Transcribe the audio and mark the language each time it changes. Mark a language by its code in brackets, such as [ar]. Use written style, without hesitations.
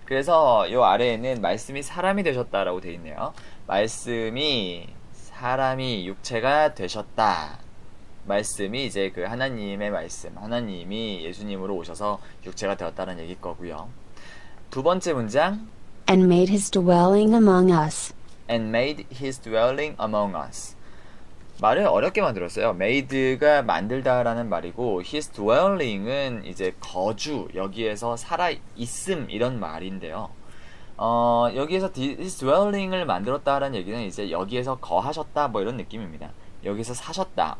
[ko] 그래서 요 아래에는 말씀이 사람이 되셨다라고 되어 있네요. 말씀이 사람이 육체가 되셨다. 말씀이 이제 그 하나님의 말씀, 하나님이 예수님으로 오셔서 육체가 되었다는 얘기일 거고요. 두 번째 문장 [en] And made his dwelling among us. and made his dwelling among us. [ko] 말을 어렵게 만들었어요. made가 만들다라는 말이고 his dwelling은 이제 거주, 여기에서 살아 있음 이런 말인데요. 여기에서 his dwelling을 만들었다라는 얘기는 이제 여기에서 거하셨다 뭐 이런 느낌입니다. 여기서 사셨다.